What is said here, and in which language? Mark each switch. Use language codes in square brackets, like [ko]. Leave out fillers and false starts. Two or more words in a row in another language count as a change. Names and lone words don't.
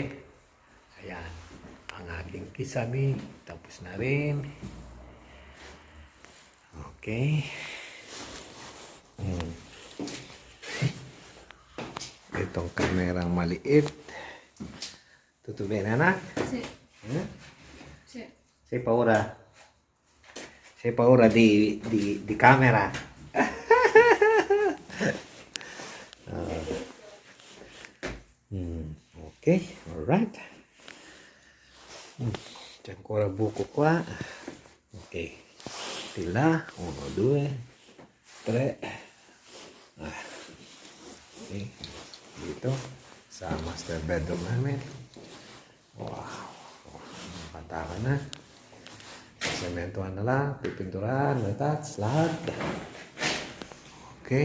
[tl] Ayan. Ang aking kisame. Tapos na rin. Okay. Itong kamerang maliit. Tutubin, anak? [it] Sì. Hmm? Sì. Sei paura? Sei paura di camera? [en] Ok, alright. [it] C'è ancora buco qua. Ok, di là, 1, 2, 3. [tl] Ok, dito sa master bedroom namin. Wow, pataka na. Sementohan na lang, pipinturahan, attach, lahat. Okay.